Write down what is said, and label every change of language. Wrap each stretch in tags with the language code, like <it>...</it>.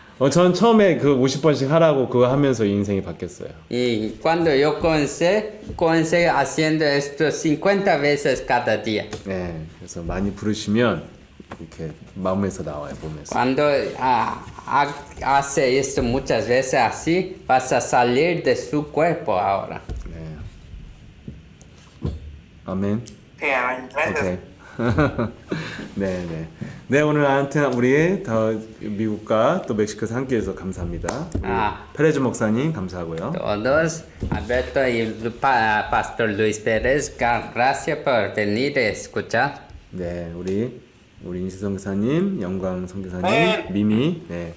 <ko>전 처음에 그 50번씩 하라고 그거 하면서 인생이 바뀌었어요.</ko> <es>Y cuando yo comencé haciendo esto 50 veces cada día.</es> <ko>네. 그래서 많이 부르시면 이렇게 마음에서 나와요, 몸에서.</ko> <es>Cuando hace esto muchas veces así, vas a salir de su cuerpo ahora.</es> <ko>네. 아멘.</ko> <es>Sí, amén. Gracias.</es> <ko>오케이. 네, 네. 네, 오늘 아무튼 우리 더 미국과 또 멕시코에서 함께해서 감사합니다. 우리 아. 페레즈 목사님 감사하고요.</ko> <es>Todos, Alberto y Pastor Luis Pérez, gracias por venir a escuchar.</es> <ko>네, 우리 인시 선교사님, 영광 선교사님, 미미, 네,</ko>